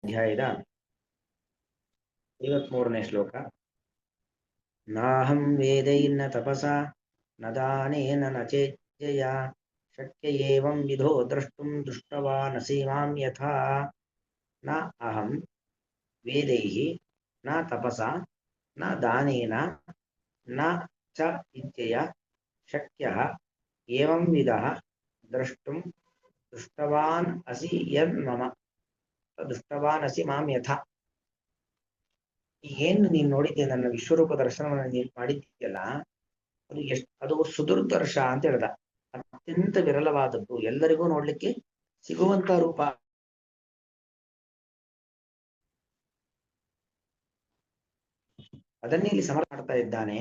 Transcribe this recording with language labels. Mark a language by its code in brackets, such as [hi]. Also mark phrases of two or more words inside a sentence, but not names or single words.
[kn] ಅಧ್ಯಾಯದ 53ನೇ ಶ್ಲೋಕ. [sa] ನಾಹಂ ವೇದೈರ್ನ ತಪಸಾ ನ ದಾನೇನ ನ ಚೇಜ್ಜಯ ಶಕ್ಯ ಏವಂ ವಿಧೋ ದ್ರಷ್ಟುಂ ದೃಷ್ಟವಾನಸಿ ಮಾಂ ಯಥಾ. ನ ಅಹಂ ವೇದೈಃ ನ ತಪಸಾ ನ ದಾನೇನ ನ ಚ ಇಜ್ಜಯ ಶಕ್ಯಃ ಏವಂ ವಿಧಃ ದ್ರಷ್ಟುಂ ದೃಷ್ಟವಾನ್ ಅಸಿ ಯದ್ ಮಮ ದೃಷ್ಟವಾನ್ ಅಸಿ ಮಾಂ ಯಥಾ. [kn] ಏನು ನೀನು ನೋಡಿದ್ದೆ, ನನ್ನ ವಿಶ್ವರೂಪ ದರ್ಶನವನ್ನು ನೀನು ಮಾಡಿದ್ದೀಯಲ್ಲ, ಅದು ಸುದುರ್ದರ್ಶ ಅಂತ ಹೇಳ್ದ. ಅತ್ಯಂತ ವಿರಳವಾದದ್ದು, ಎಲ್ಲರಿಗೂ ನೋಡ್ಲಿಕ್ಕೆ ಸಿಗುವಂತ ರೂಪ. ಅದನ್ನೇ ಇಲ್ಲಿ ಸಮರ್ಥ ಮಾಡ್ತಾ ಇದ್ದಾನೆ.